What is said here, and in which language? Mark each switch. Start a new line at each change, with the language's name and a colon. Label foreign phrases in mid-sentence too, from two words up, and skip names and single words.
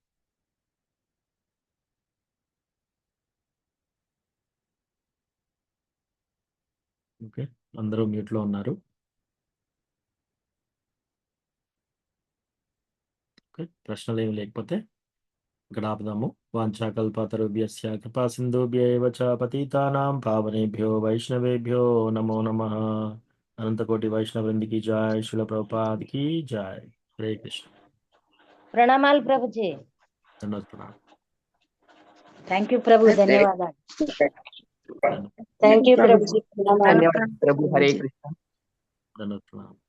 Telugu: ఓకే, అందరూ మ్యూట్లో ఉన్నారు. ఓకే, ప్రశ్నలు ఏమి లేకపోతే ఇక్కడ ఆపుదాము.
Sanskrit: వాంఛాకల్పతరుభ్యస్య కృపా సింధుభ్యైవ చ పతితానాం పావనేభ్యో వైష్ణవేభ్యో నమో నమః.
Telugu: అనంతకోటి వైష్ణవృందికి జాయ్, శిల ప్రభుపాదికి జాయ్. హరే కృష్ణ. ప్రణామాలు ప్రభుజీ. ధన్యవాదాలు ప్రణామం.
English: thank you
Telugu: ప్రభు, ధన్యవాదాలు.
English: thank you ప్రభుజీ.
Telugu: ధన్యవాదాలు ప్రభు. హరే కృష్ణ. ధన్యవాదాలు ప్రణామం.